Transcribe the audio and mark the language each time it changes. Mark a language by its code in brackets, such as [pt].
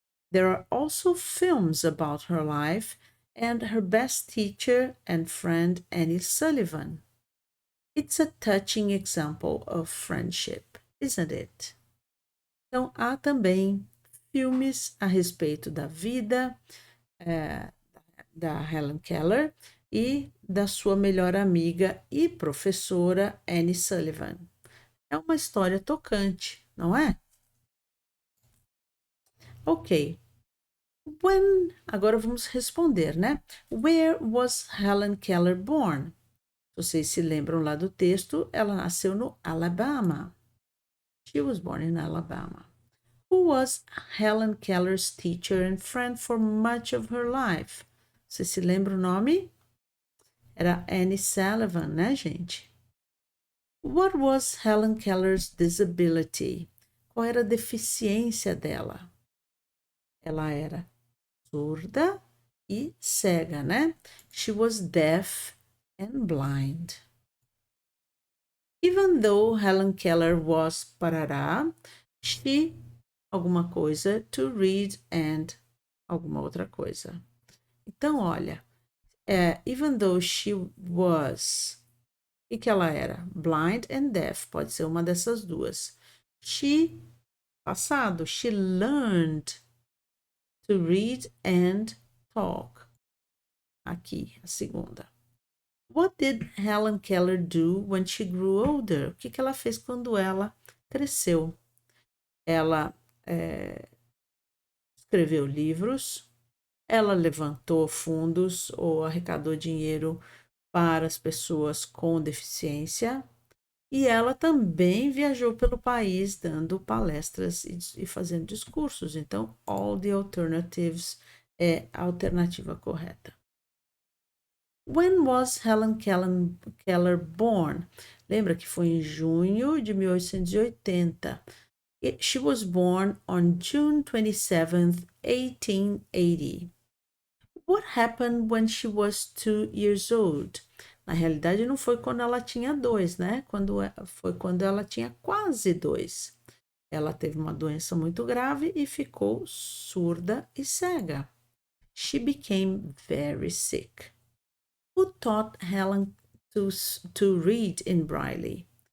[en] There are also films about her life and her best teacher and friend Annie Sullivan. It's a touching example of friendship, isn't it? [pt] Então, há também filmes a respeito da vida da Helen Keller e da sua melhor amiga e professora Annie Sullivan. É uma história tocante, não é? Ok. Agora vamos responder, né? [en] Where was Helen Keller born? [pt] Vocês se lembram lá do texto, ela nasceu no Alabama. [en] She was born in Alabama. Who was Helen Keller's teacher and friend for much of her life? [pt] Você se lembra o nome? Era Annie Sullivan, né, gente? [en] What was Helen Keller's disability? [pt] Qual era a deficiência dela? Ela era surda e cega, né? [en] She was deaf and blind. Even though Helen Keller was [pt] parará, [en] she [pt] alguma coisa [en] to read and [pt] alguma outra coisa. Então, olha, [en] even though she was, [pt] o que ela era? [en] Blind and deaf, [pt] pode ser uma dessas duas. [en] She, [pt] passado, [en] she learned to read and talk. [pt] Aqui, a segunda. [en] What did Helen Keller do when she grew older? [pt] O que ela fez quando ela cresceu? Ela escreveu livros, ela levantou fundos ou arrecadou dinheiro para as pessoas com deficiência e ela também viajou pelo país dando palestras e fazendo discursos. Então, [en] all the alternatives [pt] é a alternativa correta. [en] When was Helen Keller born? [pt] Lembra que foi em junho de 1880. [en] She was born on June 27th, 1880. What happened when she was 2 years old? [pt] Na realidade, não foi quando ela tinha 2, né? Foi quando ela tinha quase 2. Ela teve uma doença muito grave e ficou surda e cega. [en] She became very sick. Who taught Helen to read in Braille?